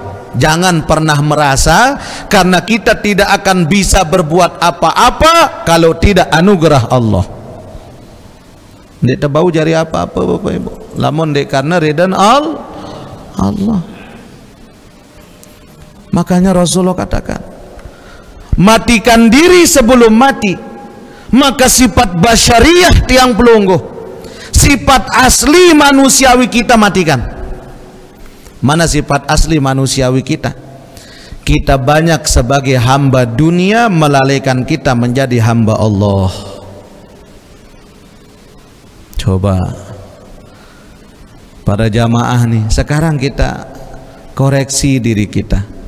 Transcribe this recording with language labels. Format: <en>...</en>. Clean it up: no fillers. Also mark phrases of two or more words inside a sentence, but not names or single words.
<id>Jangan pernah merasa karena kita tidak akan bisa berbuat apa-apa kalau tidak anugerah Allah.</id> <sas>Dek terbau jari apa-apa Bapak Ibu. Lamun dek karena redan Allah.</sas> <id>Makanya Rasulullah katakan, matikan diri sebelum mati. Maka sifat basyariah</id> <sas>tiang pelungguh,</sas> <id>sifat asli manusiawi kita matikan. Mana sifat asli manusiawi kita? Kita banyak sebagai hamba dunia melalaikan kita menjadi hamba Allah. Coba para jamaah nih, sekarang kita koreksi diri kita.</id>